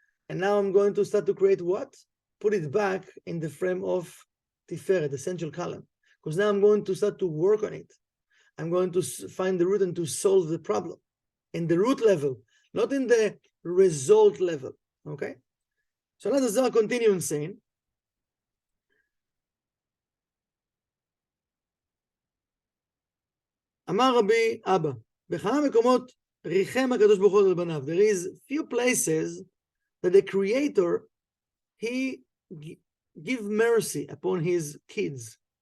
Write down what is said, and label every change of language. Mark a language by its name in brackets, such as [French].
[English] And now I'm going to start to create what? Put it back in the frame of Tiferet, the central column. Because now I'm going to start to work on it. I'm going to find the root and to solve the problem in the root level, not in the result level, okay? So let us now continue in saying, [Hebrew] אמר רבי אבא, בכמה מקומות ריחם הקדוש ברוך הוא על בניו. [English] There is few places that the Creator, he give mercy upon his kids.